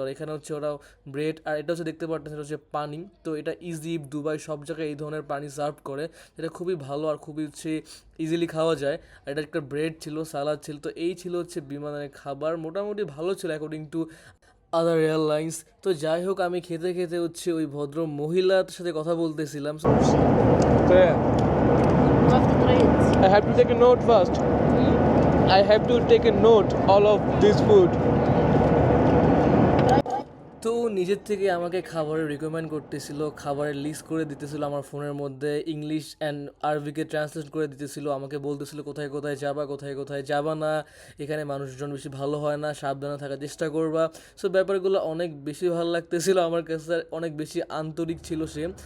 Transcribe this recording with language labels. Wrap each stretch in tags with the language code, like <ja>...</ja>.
<bn>আর এখানে হচ্ছে ওরা ব্রেড, আর এটা হচ্ছে দেখতে পারতেছেন এটা হচ্ছে পানি। তো এটা ইজিপ্ট, দুবাই সব জায়গায় এই ধরনের পানি সার্ভ করে, যেটা খুবই ভালো আর খুবই হচ্ছে ইজিলি খাওয়া যায়। আর এটা একটা ব্রেড ছিল, সালাদ ছিল। তো এই ছিল হচ্ছে বিমানের খাবার, মোটামুটি ভালো ছিল অ্যাকর্ডিং টু আদার এয়ারলাইন্স। তো যাই হোক আমি খেতে খেতে হচ্ছে ওই ভদ্র মহিলার সাথে কথা বলতেছিলাম।</bn> <en>I have to take a note first. I have to take a note all of this food.</en> <bn>তো নিজের থেকে আমাকে খাবারের রিকমেন্ড করতেছিল, খাবারের লিস্ট করে দিতেছিল আমার ফোনের মধ্যে, ইংলিশ অ্যান্ড আরবিকে ট্রান্সলেট করে দিতেছিল, আমাকে বলতেছিল কোথায় কোথায় যাবা, কোথায় কোথায় যাবা না, এখানে মানুষজন বেশি ভালো হয় না, সাবধানে থাকার চেষ্টা করবা। সো ব্যাপারগুলো অনেক বেশি ভালো লাগতেছিল আমার কাছে, অনেক বেশি আন্তরিক ছিল সে।</bn>